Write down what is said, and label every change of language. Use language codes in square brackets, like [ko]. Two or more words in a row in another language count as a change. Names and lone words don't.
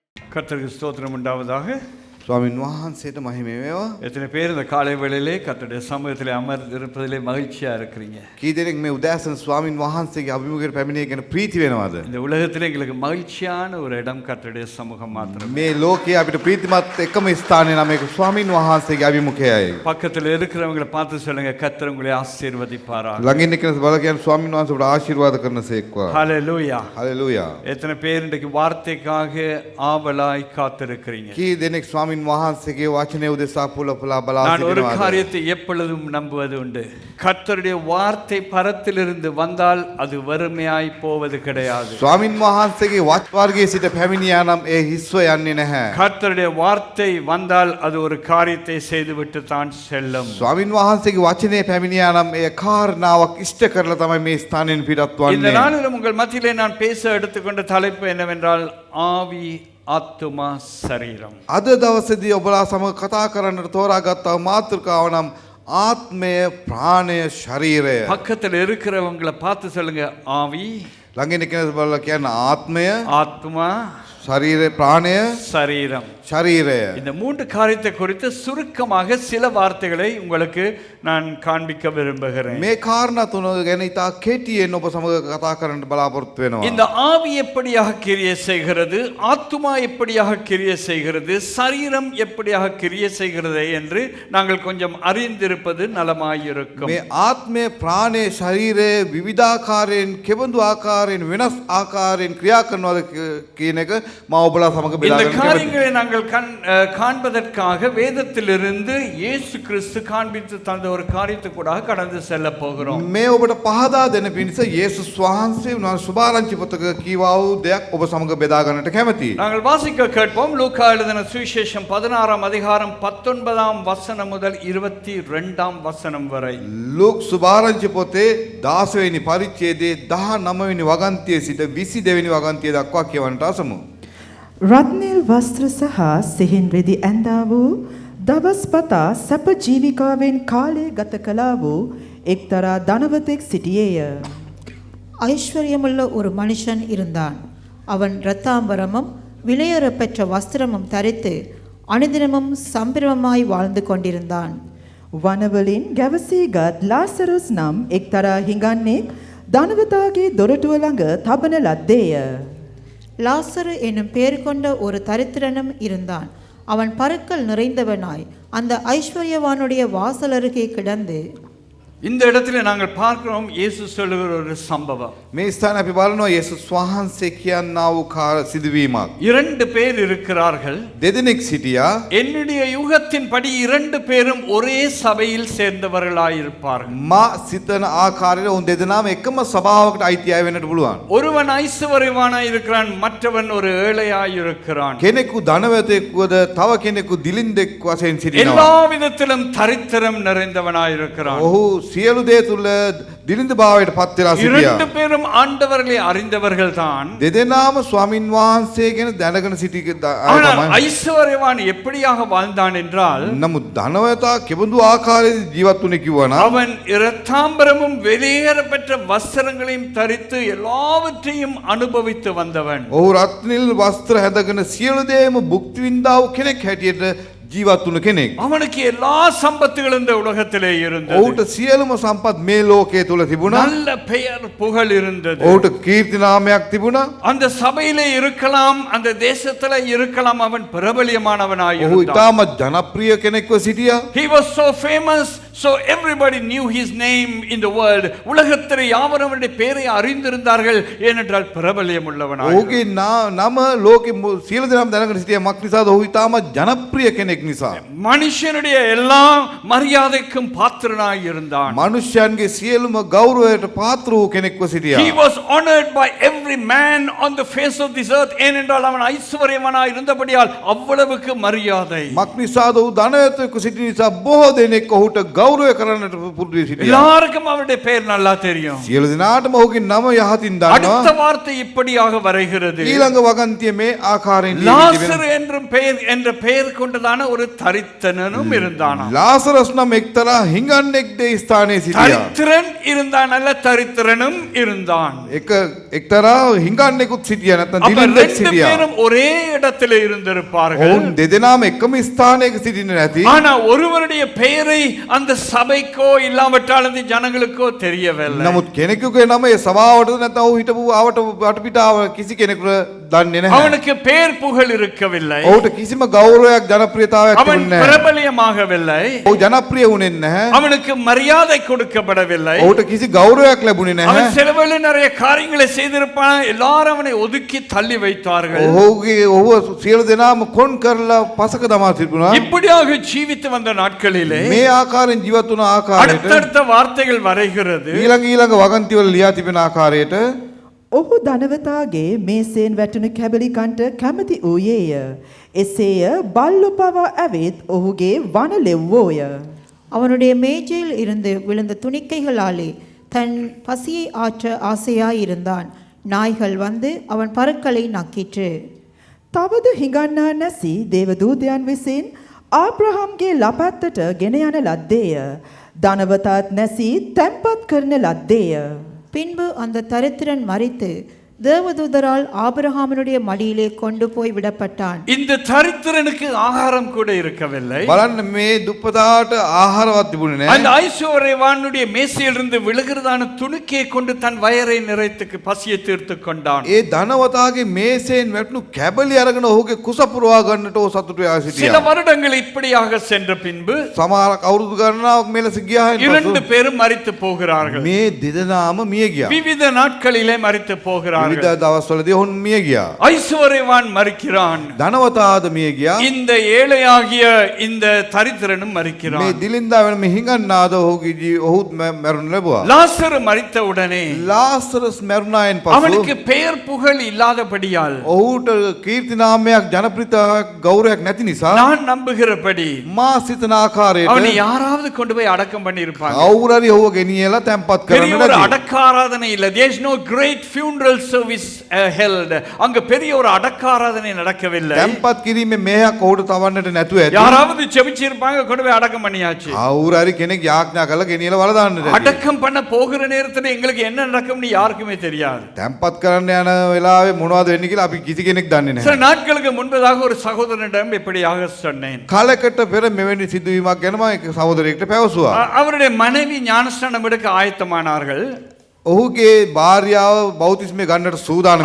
[ta] கர்த்தருக்கு ஸ்தோத்திரம் உண்டாவதாக. [si] ස්වාමින් වහන්සේට මහිම වේවා. [ta] எத்தனை பேர் இந்த காலை வேளையிலே கர்த்தருடைய சமூகத்திலே அமர்ந்திருப்பதிலே மகிழ்ச்சியா இருக்கிறீங்க? [si] කී දෙනෙක් මේ උදෑසන ස්වාමින් වහන්සේගේ අභිමුඛයට පැමිණිය ගැන ප්‍රීති වෙනවද? [ta] இந்த உலகத்திலே எங்களுக்கு மகிழ்ச்சியான ஒரு இடம் கர்த்தருடைய சமூகம் மாத்திரம். [si] මේ ලෝකයේ අපිට ප්‍රීතිමත් එකම ස්ථානය නම් ඒක ස්වාමින් වහන්සේගේ අභිමුඛයයි. [ta] பக்கத்தில் இருக்கிறவங்களை பார்த்து சொல்லுங்க, கர்த்தர் உங்களை ஆசீர்வதிப்பாராக. [si] ළඟින් ඉන්න කෙනා බල කියන්නේ ස්වාමින් වහන්සේ ඔබට ආශිර්වාද කරනසේක්වා. [ta] ஹalleluya. [si] හලෙලූයා. [ta] எத்தனை பேர் இன்றைக்கு வார்த்தைக்காக ஆவலாய் காத்திருக்கிறீங்க? [si] කී දෙනෙක් ස්වාමින් වහන්සේගේ වචනය උදෙසා පුලපලා බලා [ta] நான் ஒரு [si] සිටිනවද? [ta] காரியத்தை எப்பொழுதும் நம்புவது உண்டு. கர்த்தருடைய வார்த்தை பரத்திலிருந்து வந்தால் அது வறுமையாய் போவது கிடையாது. [si] ස්වාමින් වහන්සේගේ වච්වාර්ගයේ සිට පැමිණියා නම් ඒ හිස්ව යන්නේ නැහැ. [ta] கர்த்தருடைய வார்த்தை வந்தால் அது ஒரு காரியத்தை செய்துவிட்டு தான் செல்லும். [si] ස්වාමින් වහන්සේගේ වචනේ පැමිණියා නම් ඒ කාරණාවක් ඉෂ්ට කරලා තමයි මේ ස්ථානෙන් පිටත් [ta] இந்த [si] වන්නේ. [ta] நாளிலும் உங்கள் மத்தியிலே நான் பேச எடுத்துக்கொண்ட தலைப்பு என்னவென்றால் ஆவி ஆத்துமா சரீரம். [si] අද දවසේදී ඔබලා සමග කතා කරන්නට තෝරාගත්තා මාතෘකාව නම් ආත්මය, ප්‍රාණය, ශරීරය. [ta] பக்கத்தில் இருக்கிறவங்களை பார்த்து சொல்லுங்க, ஆவி, [si] ළඟින් කෙනෙක් බලලා කියන්න ආත්මය, [ta] ஆத்மா, [si] ශරීරය, ප්‍රාණය, [ta] சரீரம். [si] ශරීරය. [ta] இந்த மூன்று காரியத்தை குறித்து சுருக்கமாக சில வார்த்தைகளை உங்களுக்கு நான் காண்பிக்க விரும்புகிறேன். [si] මේ කාරණා තුන ගැන ඉතා කෙටියෙන් ඔබ සමග කතා කරන්න බලාපොරොත්තු වෙනවා. [ta] இந்த ஆவி எப்படியாக கிரியை செய்கிறது, ஆத்துமா எப்படியாக கிரியை செய்கிறது, சரீரம் எப்படியாக கிரியை செய்கிறது என்று நாங்கள் கொஞ்சம் அறிந்திருப்பது நலமாயிருக்கும். [si] මේ ආත්මය, ප්‍රාණය, ශරීරය විවිධාකාරයෙන් කෙබඳු ආකාරයෙන් වෙනස් ආකාරයෙන් ක්‍රියා කරනවාද කියන එක මම ඔබලා සමග බෙදා [ta] இந்த [si] ගන්න කැමතියි. [ta] காரியங்களை நாங்கள் காண்பதற்காக வேதத்திலிருந்து இயேசு கிறிஸ்து காண்பித்து தந்த ஒரு காரியத்தை கூட கடந்து செல்ல போகிறோம். [si] මේ ඔබට පහදා දෙන පිණිස යේසුස් වහන්සේ උන්වහන්සේ සුභාරංචි පොතක කීවා වූ දෙයක් ඔබ සමග බෙදා ගන්නට කැමතියි. [ta] நாங்கள் வாசிக்க கேட்போம். லூக்கா எழுதின சுவிசேஷம் 16ஆம் அதிகாரம் 19ஆம் வசனம் முதல் 22ஆம் வசனம் வரை. [si] ලූක් සුභාරංචි පොතේ 16 වෙනි පරිච්ඡේදයේ 19 වෙනි වගන්තියේ සිට 22 වෙනි වගන්තිය දක්වා කියවන්නට අසමු. රත්නෙල් වස්ත්‍ර සහ සිහින් රෙදි ඇඳා වූ දවස් පතා සැප ජීවිකාවෙන් කාලය ගත කළා වූ එක්තරා ධනවතෙක් සිටියේය. [ta] ஐஸ்வர்யமுள்ள ஒரு மனுஷன் இருந்தான். அவன் இரத்தாம்பரமும் விலையேற பெற்ற வஸ்திரமும் தரித்து அனுதினமும் சம்பிரமமாய் வாழ்ந்து கொண்டிருந்தான். [si] වනවලින් ගැවසීගත් ලාසරුස් නම් එක්තරා හිඟන්නෙක් ධනවතාගේ දොරටුව ළඟ තබන ලද්දේය. [ta] லாசரு என்னும் பெயர் கொண்ட ஒரு தரித்திரனும் இருந்தான். அவன் பருக்கள் நிறைந்தவனாய் அந்த ஐஸ்வர்யவானுடைய வாசல் அருகே கிடந்து. இந்த இடத்துல நாங்கள் பார்க்கிறோம் இயேசு சொல்லுகிற ஒரு சம்பவம். [si] මේ ස්ථාන අපි බලනවා යේසුස් වහන්සේ කියනා වූ සිදුවීමක්. [ta] இரண்டு பேர் இருக்கிறார்கள். [si] දෙදෙනෙක් සිටියා. [ta] என்னுடைய யூகத்தின்படி இரண்டு பேரும் ஒரே சபையில் சேர்ந்தவர்களாயிருப்பார்கள். [si] මා සිතන ආකාරයට උන් දෙදෙනාම එකම සභාවකට අයිති අය වෙන්නට පුළුවන්. [ta] ஒருவன் ஐஸ்வர்யவானாய் இருக்கிறான், மற்றவன் ஒரு ஏழையாய் இருக்கிறான். [si] කෙනෙකු ධනවතෙක්වද තව කෙනෙකු දිලින්දෙක් වශයෙන් සිටිනවා. [ta] எல்லா விதத்திலும் தரித்திரம் நிறைந்தவனாய் இருக்கிறான். [si] ඔහු සියලු දේ තුල දිලින්ද භාවයට පත් වෙලා සිටියා. [ta] இரண்டு பேரும் ஆண்டவர்களை அறிந்தவர்கள் தான். [si] දෙදෙනාම ස්වාමින් වහන්සේ ගැන දැනගෙන සිටි අය [ta] ஆனால் [si] තමයි. [ta] ஐஸ்வர்யவான் எப்படியாக வாழ்ந்தான் என்றால், [si] නමුත් ධනවතා කෙබඳු ආකාරයේ ජීවත් වුණේ කිව්වනම් [ta] அவன் இரத்தாம்பரமும் வெளியேற பெற்ற வஸ்திரங்களையும் தரித்து எல்லாவற்றையும் அனுபவித்து வந்தவன். [si] ඔහු රත්නිල් වස්ත්‍ර හැඳගෙන සියලු දේම භුක්ති විඳා වූ කෙනෙක් හැටියට ජීවත් වුණ කෙනෙක්. [ta] அவனுக்கு எல்லா சம்பத்துகளும் இந்த உலகத்திலே இருந்தது. [si] ඔහුට සියලුම සම්පත් මේ ලෝකයේ තුල තිබුණා. [ta] நல்ல பெயர் புகழ் இருந்தது. [si] ඔහුට කීර්ති නාමයක් තිබුණා. [ta] அந்த சபையிலே இருக்கலாம், அந்த தேசத்திலே இருக்கலாம், அவன் பிரபலியமானவனாய் [si] ඔහු [ta] இருந்தான். [si] ඉතාමත් ජනප්‍රිය කෙනෙක්ව සිටියා. [en] He was so famous, so everybody knew his name in the world. [ta] உலகத்திலே யாவரும் அவருடைய பெயரை அறிந்திருந்தார்கள், ஏனென்றால் பிரபலியம் உள்ளவனாய். [si] ඔහුගේ නම ලෝකෙ සියලු දෙනාම දැනගෙන සිටියා. මක් නිසාද? ඔහු ඉතාමත් ජනප්‍රිය කෙනෙක් නිසා. [ta] மனுஷனுடைய எல்லா மரியாதைக்கும் பாத்திரனாய் இருந்தான். [si] මනුෂ්‍යයන්ගේ සියලුම ගෞරවයට පාත්‍ර වූ කෙනෙක්ව සිටියා. [en] He was honored by every man on the face of this earth. [ta] ஏனென்றால் அவன் ஐஸ்வர்யவானாய் இருந்தபடியால் அவ்வளவுக்கு மரியாதை. [si] මක් නිසාද? ඔහු ධනවතෙක්ව සිටි නිසා බොහෝ දෙනෙක් ඔහුට ගෞරවය කරන්නට පුරුදු වී සිටියා. [ta] எல்லாருக்கும் அவருடைய பெயர் நல்லா தெரியும். [si] සියලු දෙනාටම ඔහුගේ නම යහතින් [ta] அடுத்த [si] දන්නවා. [ta] வார்த்தை இப்படியாக வருகிறது. [si] ඊළඟ වගන්තිය මේ ආකාරයෙන් ලියවිලි [ta] லாசரு என்ற பெயர் கொண்டதான ஒரு தரித்திரனும் இருந்தானா. [si] ලාසරස් නම් එක්තරා හිඟන්නෙක්ද ස්ථානයේ සිටියා. [ta] தரித்திரன் இருந்தான், அல்ல தரித்திரனும் இருந்தான். [si] එක්තරා හිඟන්නෙකුත් සිටියා නැත්නම් [ta] அப்ப [si] දිලින්දෙක් [ta] ரெண்டு [si] සිටියා. [ta] பேரும் ஒரே இடத்துல இருந்திருப்பார்கள். [si] ඔවුන් දෙදෙනාම එකම ස්ථානයක සිටින්නේ නැති. [ta] ஆனா ஒருவருடைய பெயரை அந்த சபைக்கோ இல்லாவிட்டால் அந்த ஜனங்களுக்கோ தெரியவில்லை. [si] නමුත් කෙනෙකුගේ නම ඒ සභාවටද නැත්නම් ඔහු හිටපු ආවට වටපිටාව කිසි කෙනෙකුට දන්නේ නැහැ. [ta] அவனுக்கு பெயர் புகழ் இருக்கவில்லை. [si] ඔහුට කිසිම ගෞරවයක් ජනප්‍රියතාවයක් [ta] அவன் [si] තිබුණේ නැහැ. [ta] பிரபலியமாகவில்லை. [si] ඔහු ජනප්‍රිය වුණේ නැහැ. [ta] அவனுக்கு மரியாதை கொடுக்கப்படவில்லை. [si] ඔහුට කිසි ගෞරවයක් ලැබුණේ නැහැ. [ta] அவன் சிலவேளை நிறைய காரியங்களை செய்திருப்பான், எல்லாரும் அவனை ஒதுக்கி தள்ளி வைத்தார்கள். [si] ඔහු සියලු දෙනාම කොන් කරලා පසක දමා තිබුණා. [ta] இப்படியாக ஜீவித்து வந்த நாட்களிலே [si] මේ ආකාරයෙන් ජීවත් වුණ ආකාරයට [ta] அடுத்தடுத்த வார்த்தைகள் வரைகிறது. [si] ඊළඟ වගන්තිවල ලියා තිබෙන ආකාරයට ඔහු ධනවතාගේ මේසෙන් වැටුණු කැබලි කන්ට කැමති වූයේය. එසේය බල්ලු පවා ඇවිත් ඔහුගේ වන ලෙව්වෝය. [ta] அவனுடைய மேஜையில் இருந்து விழுந்த துணிக்கைகளாலே தன் பசியை ஆற்ற ஆசையாயிருந்தான். நாய்கள் வந்து அவன் பருக்களை நக்கிற்று. [si] තවද හිඟන්නා නැසී දේවදූතයන් විසින් ආබ්‍රහම්ගේ ලපැත්තට ගෙන යන ලද්දේය. ධනවතාත් නැසී තැන්පත් කරන ලද්දේය. [ta] பின்பு அந்த தரித்திரன் மரித்து தேவதூதரால் ஆபிரகாமினுடைய மடியிலே கொண்டு போய் விடப்பட்டான். இந்த தரித்திரனுக்கு ஆகாரம் கூட இருக்கவில்லை. [si] බලන්න මේ දුප්පතාට ආහාරවත් තිබුණේ නැහැ. [ta] அந்த ஐஸ்வர்யவானுடைய மேசையிலிருந்து விழுகிறதான துணுக்கியை கொண்டு தன் வயரை நிறைத்துக்கு பசியை தீர்த்து கொண்டான். [si] ඒ ධනවතාගේ මේසෙන් වැටුණු කැබලි අරගෙන ඔහුගේ කුස පුරවා ගන්නට ඔහු සතුටු වෙලා [ta] சில [si] සිටියා. [ta] வருடங்கள் இப்படியாக சென்ற பின்பு [si] සමහර අවුරුදු ගණනාවක් මෙලෙස ගියායින් [ta] இரண்டு [si] පසු [ta] பேரும் மரித்து போகிறார்கள். [si] මේ දෙදෙනාම මිය ගියා. [ta] விவித நாட்களிலே மரித்து போகிறார்கள். [si] විවිධ දවස්වලදී ඔවුන් මිය ගියා. [ta] ஐஸ்வர்யவான் மரிக்கிறான். [si] ධනවතාද මිය ගියා. [ta] இந்த ஏழையாகிய இந்த தரித்திரனும் [si] මේ [ta] மரிக்கிறான். [si] දිලින්දා වෙන මේ හිඟන්නාද ඔහුත් මැරුණ ලැබුවා. [ta] லாசரு மரித்த உடனே [si] ලාසරස් මැරුණායින් පසු [ta] அவனுக்கு பெயர் புகழ் இல்லாதபடியால் [si] ඔහුට කීර්ති නාමයක් ජනප්‍රියතාවයක් ගෞරවයක් නැති නිසා [ta] நான் நம்புகிறபடி [si] මා සිතන ආකාරයට [ta] அவனை யாராவது கொண்டு போய் அடக்கம் பண்ணி இருப்பாங்க. [si] කවුරු හරි ඔහුව ගෙනියලා තැන්පත් [ta] பெரிய [si] කරන්න [ta] ஒரு [si] නැති. [ta] அடக்க ஆராதனை இல்ல. [en] there is no great funeral service held. [ta] அங்க பெரிய ஒரு அடக்க ஆராதனை நடக்கவில்லை. [si] තැන්පත් කිරීමේ මෙහෙයක් ඔහුට තවන්නට නැතුව ඇති. [ta] யாராவது ஜெபிச்சு இருப்பாங்க, கொண்டு போய் அடக்கம் பண்ணியாச்சு. [si] කවුරු හරි කෙනෙක් යාඥා කරලා ගෙනියලා වල දාන්නට ඇති. [ta] அடக்கம் பண்ண போகிற நேரத்துல எங்களுக்கு என்ன நடக்கும்னு யாருக்குமே தெரியாது. [si] තැන්පත් කරන්න යන වෙලාවේ මොනවද වෙන්නේ කියලා අපි කිසි කෙනෙක් දන්නේ [ta] சில [si] නැහැ. [ta] நாட்களுக்கு முன்பதாக ஒரு சகோதரனிடம் இப்படியாக சொன்னேன். [si] කාලයකට පෙර මෙවැනි සිදුවීමක් ගැන මම එක සහෝදරයෙක්ට පැවසුවා. [ta] அவருடைய மனைவி ஞானஸ்நானம் எடுக்க ஆயத்தமானார்கள். [si] ඔහුගේ භාර්යාව බෞතිස්මය ගන්නට සූදානම්